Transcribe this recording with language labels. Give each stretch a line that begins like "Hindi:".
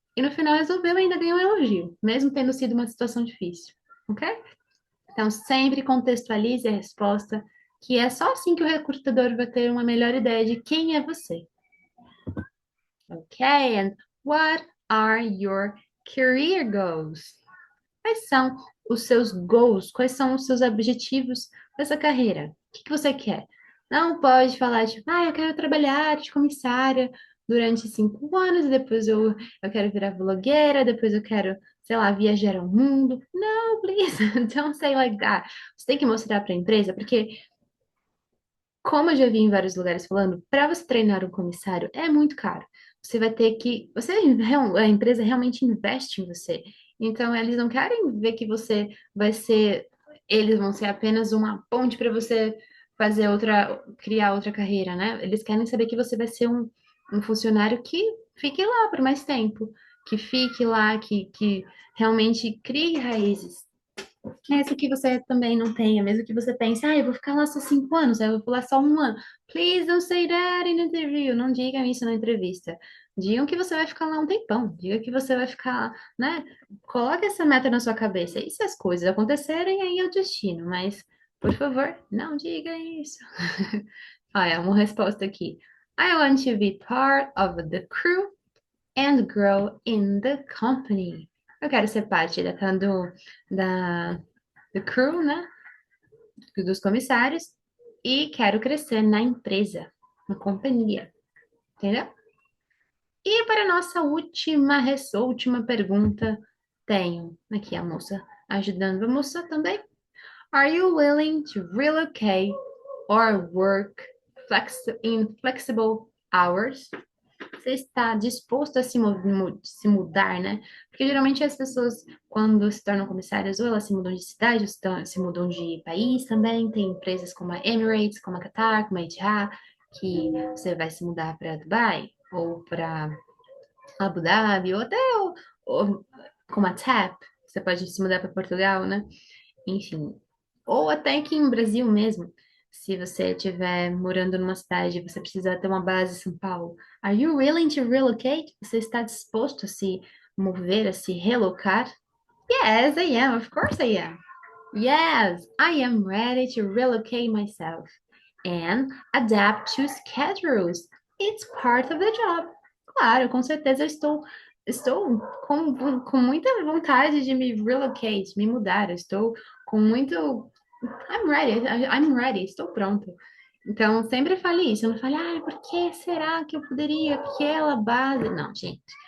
Portuguese: E no final resolveu e ainda ganhou um elogio, mesmo tendo sido uma situação difícil. Ok? Então, sempre contextualize a resposta, que é só assim que o recrutador vai ter uma melhor ideia de quem é você.
English: Okay, and what are your career goals?
Portuguese: Quais são os seus goals? Quais são os seus objetivos dessa carreira? O que você quer? Não pode falar, tipo, eu quero trabalhar de comissária durante 5 anos, e depois eu quero virar blogueira, depois eu quero, sei lá, viajar ao mundo.
English: Não, please, don't say like that.
Portuguese: Você tem que mostrar para a empresa, porque como eu já vi em vários lugares falando, para você treinar um comissário é muito caro. Você vai ter que. A empresa realmente investe em você. Então, eles não querem ver que você vai ser. Eles vão ser apenas uma ponte para você criar outra carreira, né? Eles querem saber que você vai ser um funcionário que fique lá por mais tempo, que fique lá, que realmente crie raízes. Mesmo que você também não tenha, mesmo que você pense, eu vou ficar lá só 5 anos, eu vou pular só um ano.
English: Please don't say that in interview.
Portuguese: Não digam isso na entrevista. Digam que você vai ficar lá um tempão. Diga que você vai ficar, né? Coloque essa meta na sua cabeça. E se as coisas acontecerem, aí é o destino. Mas, por favor, não diga isso. Olha, uma resposta aqui.
English: I want to be part of the crew and grow in the company.
Portuguese: Eu quero ser parte da do crew, né? Dos comissários, e quero crescer na empresa, na companhia, entendeu? E para a nossa última pergunta, tenho aqui a moça ajudando a moça também.
English: Are you willing to relocate or work in flexible hours?
Portuguese: Você está disposto a se mudar, né? Porque geralmente as pessoas, quando se tornam comissárias, ou elas se mudam de cidade, ou se mudam de país também. Tem empresas como a Emirates, como a Qatar, como a Etihad, que você vai se mudar para Dubai, ou para Abu Dhabi, ou como a TAP, você pode se mudar para Portugal, né? Enfim, ou até aqui no Brasil mesmo, se você estiver morando numa cidade e você precisa ter uma base em São Paulo.
English: Are you willing to relocate?
Portuguese: Você está disposto a se mover, a se relocar?
English: Yes, I am. Of course I am. Yes, I am ready to relocate myself and adapt to schedules. It's part of the job.
Portuguese: Claro, com certeza estou com muita vontade de me relocate, me mudar. Eu estou com muito.
English: I'm ready,
Portuguese: estou pronto. Então, sempre fale isso. Não fale, por que será que eu poderia? Aquela base. Não, gente.